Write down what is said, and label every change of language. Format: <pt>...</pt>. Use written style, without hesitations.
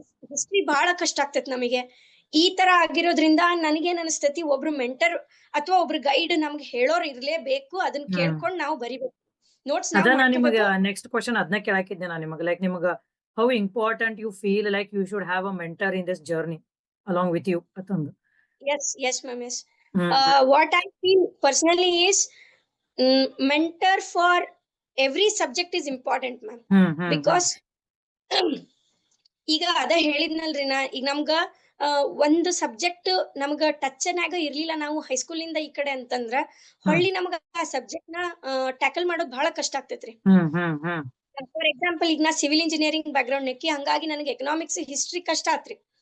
<kn>History ಬಹಳ ಕಷ್ಟ ಆಗ್ತೈತಿ ನಮಗೆ. ಈ ತರ ಆಗಿರೋದ್ರಿಂದ ನನಗೇನ್ ಅನಿಸ್ತೈತಿ, ಒಬ್ರು ಮೆಂಟರ್ ಅಥವಾ ಒಬ್ರು ಗೈಡ್ ನಮ್ಗೆ ಹೇಳೋರ್ ಇರ್ಲೇಬೇಕು. ಅದನ್ನ ಕೇಳ್ಕೊಂಡ್ ನಾವು ಬರಿಬೇಕು. ನೋಟ್ಸ್ ನಿಮಗೆ ನೆಕ್ಸ್ಟ್ ಕ್ವಶನ್ ಅದನ್ನ ಕೇಳಾಕಿದ್ದೆ ನಾನು ನಿಮಗೆ. ಲೈಕ್ ನಿಮಗೆ</kn> <en>how important you feel like you should have a mentor in this journey along with you</en> <kn>ಅಂತಂದು.</kn> <en>Yes ma'am, yes. What I feel personally is mentor for every subject is important ma'am.</en> <kn>Because ಈಗ ಅದ ಹೇಳಿದ್ನಲ್ರಿ ನಾ, ಈಗ ನಮ್ಗ ಒಂದು subject ನಮ್ಗ touch ನಾಗ ಇರ್ಲಿಲ್ಲ ನಾವು ಹೈಸ್ಕೂಲ್ ಇಂದ ಈ ಕಡೆ ಅಂತಂದ್ರ ಹೊಳ್ಳಿ ನಮ್ಗ ಆ ಸಬ್ಜೆಕ್ಟ್ ನ ಟ್ಯಾಕಲ್ ಮಾಡೋದ್ ಬಹಳ ಕಷ್ಟ ಆಗ್ತೈತ್ರಿ. ಫಾರ್ ಎಕ್ಸಾಂಪಲ್ ಈಗ ನಾ ಸಿವಿಲ್ ಇಂಜಿನಿಯರಿಂಗ್ ಬ್ಯಾಕ್ ಗ್ರೌಂಡ್ ನೆಕ್ಕಿ, ಹಂಗಾಗಿ ನನಗೆ ಎಕನಾಮಿಕ್ಸ್ ಹಿಸ್ಟ್ರಿ ಕಷ್ಟ ಆತ್ರಿ.</kn>